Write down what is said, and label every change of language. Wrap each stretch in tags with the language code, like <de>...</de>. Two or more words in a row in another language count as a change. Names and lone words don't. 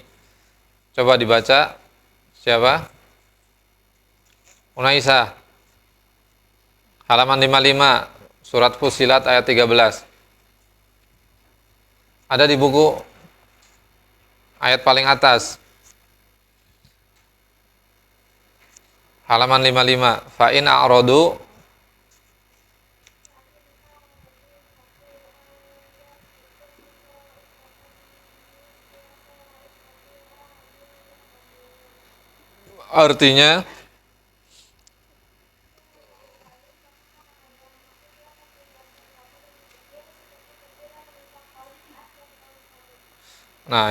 <id>Coba dibaca. Siapa? Unaisa. Halaman 55, surat Fussilat ayat 13. Ada di buku ayat paling atas. Halaman 55.</id> <ar>Fa in a'radu</ar> <id>artinya nah,</id>